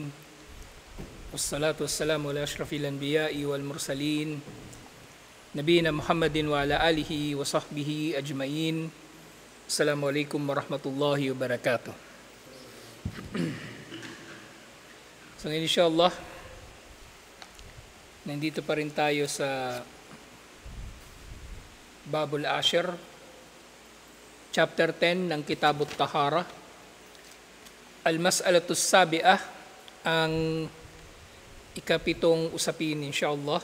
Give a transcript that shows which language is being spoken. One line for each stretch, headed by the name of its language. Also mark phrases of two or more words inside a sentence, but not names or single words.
Arabic: والصلاة والسلام على أشرف الأنبياء والمرسلين. نبينا محمد وعلى آله وصحبه أجمعين. السلام عليكم ورحمة الله وبركاته.
Filipino: So inshallah, nandito pa rin tayo sa Babul Ashir, Chapter 10 ng Kitabut Tahara.
Arabic: المسألة السابعة,
Filipino: ang ikapitong usapin insyaAllah.